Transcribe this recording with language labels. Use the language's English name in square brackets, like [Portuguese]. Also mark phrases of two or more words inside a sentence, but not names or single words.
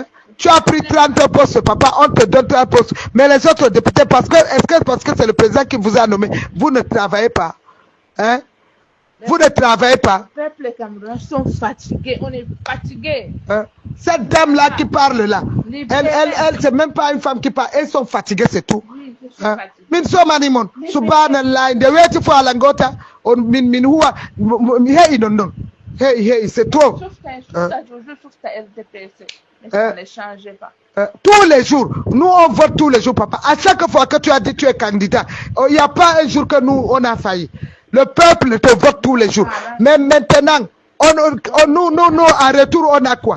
[French] Tu as pris 30 postes, papa, on te donne 30 postes. Mais les autres députés, parce que c'est le président qui vous a nommé, vous ne travaillez pas. Hein? Vous ne travaillez pas. Les peuples camerounais sont fatigués. On est fatigués. Hein? Cette dame-là qui parle là, elle c'est même pas une femme qui parle. Elles sont fatiguées, c'est tout. Oui, je suis fatiguée. Min so manimon, subhanallah, the way to for Langota, on min huwa, hey non. Hey, c'est trop. Sauf ta RDPC. Mais ça ne change pas. Tous les jours, nous on vote tous les jours, papa. À chaque fois que tu as dit que tu es candidat, il n'y a pas un jour que nous on a failli. Le peuple te vote tous les jours. Mais maintenant, nous, en retour, on a quoi?